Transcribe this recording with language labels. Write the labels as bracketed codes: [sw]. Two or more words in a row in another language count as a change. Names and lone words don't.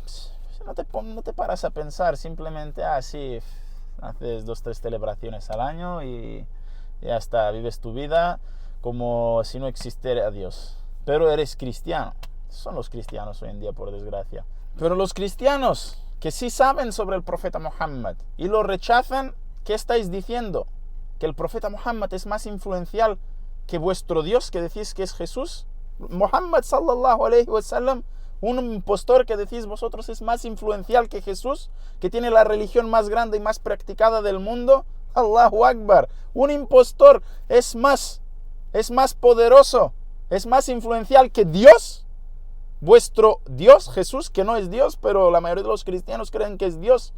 [es] No te paras a pensar, simplemente sí, haces 2-3 celebraciones al año y ya está, vives tu vida como si no existiera Dios, pero eres cristiano. Son los cristianos hoy en día, por desgracia. Pero los cristianos que sí saben sobre el profeta Muhammad y lo rechazan, ¿qué estáis diciendo? ¿Que el profeta Muhammad es más influencial que vuestro Dios, que decís que es Jesús? [ar] محمد صلى الله عليه وسلم, [es] un impostor que decís vosotros, es más influencial que Jesús, que tiene la religión más grande y más practicada del mundo. [ar] الله أكبر. [es] Un impostor es más poderoso, es más influencial que Dios, vuestro Dios Jesús, que no es Dios, pero la mayoría de los cristianos creen que es Dios.